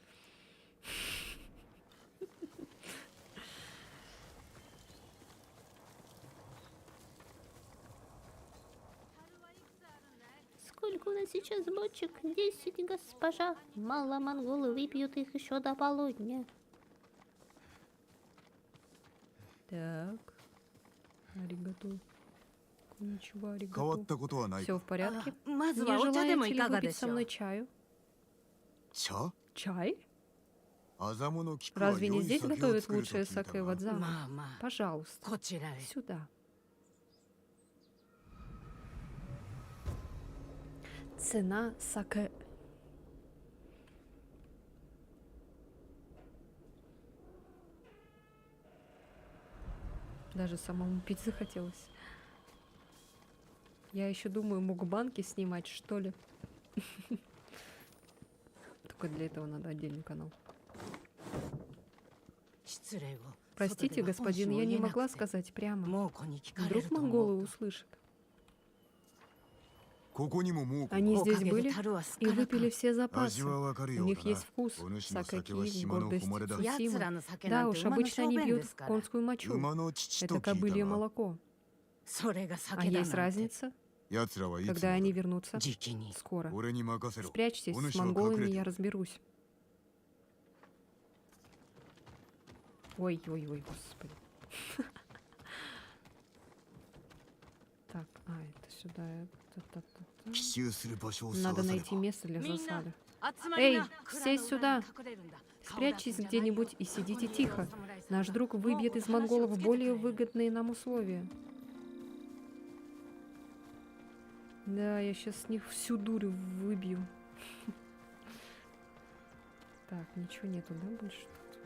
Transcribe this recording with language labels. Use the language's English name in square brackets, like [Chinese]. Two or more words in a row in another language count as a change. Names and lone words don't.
[Russian] Сколько у нас сейчас бочек? 10, госпожа. Мало, монголы выпьют их еще до полудня. Так. Аригато. Ничего, [Japanese] 変わっ [Russian] аригато. [Japanese] たことはない [Russian] Все в порядке. [Japanese] まず [Russian] Не [Japanese] はお茶でも [Russian] желаете [Japanese] い [Russian] ли [Japanese] かが [Russian] выпить [Japanese] でし [Russian] со [Japanese] ょう [Russian] мной чаю? [Japanese] 茶 [Russian] Чай? [Japanese] アザモの菊は [Russian] Разве [Japanese] 良 [Russian] не [Japanese] い [Russian] здесь [Japanese] 酒を [Russian] готовят [Japanese] 作ると [Russian] лучшее [Japanese] 聞いた [Russian] саке в [Japanese] が [Russian] Адзаме? [Japanese] まあまあ [Russian] Пожалуйста. [Japanese] こちらへ [Russian] Сюда. Цена саке. Даже самому пить захотелось. Я еще думаю, мукбанки снимать, что ли. Только для этого надо отдельный канал. [Japanese] 失礼を [Russian] Простите, господин, я не могла сказать прямо. [Japanese] 猛虎に聞かれ [Russian] Вдруг [Japanese] ると思 [Russian] монголы [Japanese] うと [Russian] услышат. [Japanese] ここにももう [Russian] Они [Japanese] おか [Russian] здесь [Japanese] げで [Russian] были [Japanese] 樽はす [Russian] и [Japanese] からか [Russian] выпили все [Japanese] 味 [Russian] запасы. [Japanese] はわかる [Russian] У [Japanese] よう [Russian] них [Japanese] だ [Russian] есть [Japanese] な [Russian] вкус. [Japanese] お主の [Russian] Сакаки, [Japanese] 酒は島の [Russian] гордость [Japanese] 誉れだやつ [Russian] Цусимы. [Japanese] らの酒 [Russian] Да [Japanese] なんて [Russian] уж, [Japanese] 馬の [Russian] обычно [Japanese] 小 [Russian] они [Japanese] 便 [Russian] пьют [Japanese] ですから [Russian] конскую мочу. [Japanese] 馬の乳と [Russian] Это [Japanese] 聞い [Russian] кобылье [Japanese] たが [Russian] молоко. [Japanese] それが [Russian] А [Japanese] 酒だ [Russian] есть [Japanese] なんて [Russian] разница, [Japanese] 奴らはいつも [Russian] когда они вернутся? [Japanese] 時期に [Russian] Скоро. [Japanese] 俺に任せろ [Russian] Спрячьтесь, [Japanese] お [Russian] с [Japanese] 主は隠 [Russian] монголами [Japanese] れて [Russian] я разберусь. Ой-ой-ой, господи. Так, это сюда. [Japanese] 奇襲する場所を [Russian] Надо [Japanese] 探さね [Russian] найти [Japanese] ば [Russian] место для [Japanese] みんな [Russian] засады. [Japanese] 集まりな [Russian] Эй, все сюда! Спрячьтесь где-нибудь и сидите тихо. Наш друг выбьет из монголов более выгодные нам условия. Да, я сейчас с них всю дурь выбью. Так, ничего нету, да, больше тут?